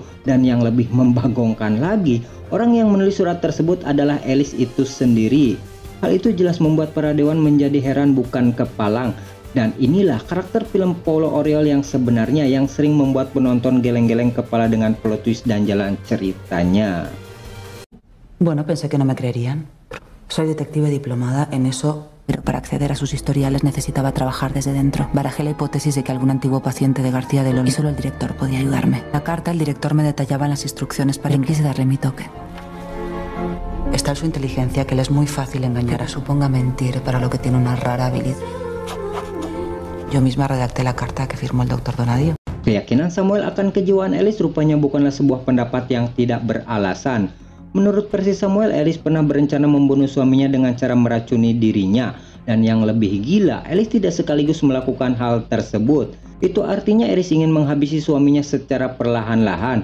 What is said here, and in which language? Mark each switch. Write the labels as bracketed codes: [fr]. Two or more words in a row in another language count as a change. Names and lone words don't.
[id] Dan yang lebih membagongkan lagi, orang yang menulis surat tersebut adalah Alice itu sendiri. Hal itu jelas membuat para dewan menjadi heran bukan kepalang. Dan inilah karakter film Paulo Oriol yang sebenarnya, yang sering membuat penonton geleng-geleng kepala dengan plot twist dan jalan ceritanya. [es] Bueno, pensé que no me creerían. Soy detective diplomada en eso, pero para acceder a sus historiales necesitaba trabajar desde dentro. Barajé la hipótesis de que algún antiguo paciente de García de Lorca, y solo el director podía ayudarme. En la carta, el director me detallaba las instrucciones para quise darle mi toque. Está en su inteligencia, que le es muy fácil engañar, suponga mentir, para lo que tiene una rara habilidad. Yo misma redacté la carta que firmó el Dr. Donadio. [id] Keyakinan Samuel akan kejiwaan Alice rupanya bukanlah sebuah pendapat yang tidak beralasan. Menurut versi Samuel, Alice pernah berencana membunuh suaminya dengan cara meracuni dirinya. Dan yang lebih gila, Alice tidak sekaligus melakukan hal tersebut. Itu artinya Alice ingin menghabisi suaminya secara perlahan-lahan.